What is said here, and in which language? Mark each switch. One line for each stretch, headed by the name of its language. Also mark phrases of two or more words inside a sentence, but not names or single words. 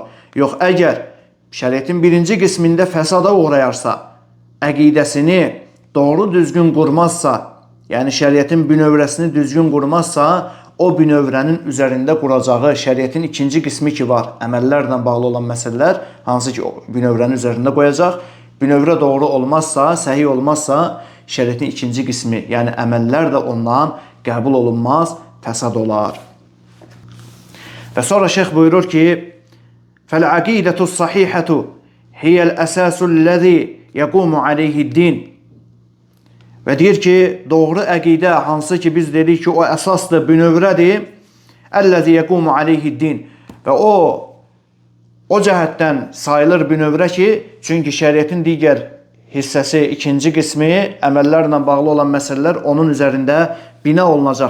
Azerbaijani: Yox, əgər şəriətin birinci qismində fəsada uğrayarsa, əqidəsini doğru düzgün qurmazsa, yəni şəriətin bünövrəsini düzgün qurmazsa, o bünövrənin üzərində quracağı şəriətin ikinci qismi ki var, əməllərlə bağlı olan məsələlər, hansı ki o bünövrənin üzərində qoyacaq, bünövrə doğru olmazsa, səhih olmazsa, şəriətin ikinci qismi, yəni əməllər də ondan qəbul olunmaz, fəsad olar. Və sonra şeyx buyurur ki,
Arabic: فَالْعَقِيدَةُ الصَّحِيحَةُ هِيَ الْأَسَاسُ الَّذِي يَقُومُ عَلَيْهِ الدِّينِ.
Azerbaijani: Və deyir ki, doğru əqidə, hansı ki biz dedik ki, o əsasdır, bünövrədir,
Arabic: الَّذِي يَقُومُ عَلَيْهِ الدِّين.
Azerbaijani: Və o cəhətdən sayılır bünövrə ki, çünki şəriətin digər hissəsi, ikinci qismi, əməllərlə bağlı olan məsələlər onun üzərində bina olunacaq.